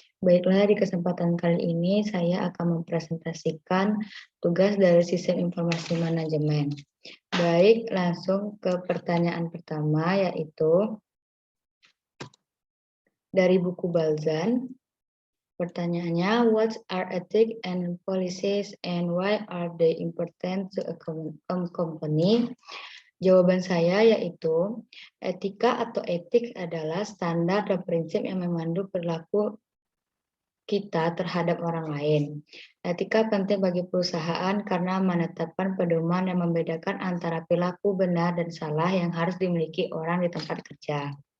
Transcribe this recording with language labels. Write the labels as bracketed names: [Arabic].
[Indonesian] Baiklah, di kesempatan kali ini saya akan mempresentasikan tugas dari Sistem Informasi Manajemen. Baik, langsung ke pertanyaan pertama, yaitu dari buku Balzan. Pertanyaannya, [English] what are ethics and policies and why are they important to a company? [Indonesian] Jawaban saya yaitu etika atau etik adalah standar dan prinsip yang memandu perilaku kita terhadap orang lain. Etika penting bagi perusahaan karena menetapkan pedoman yang membedakan antara perilaku benar dan salah yang harus dimiliki orang di tempat kerja.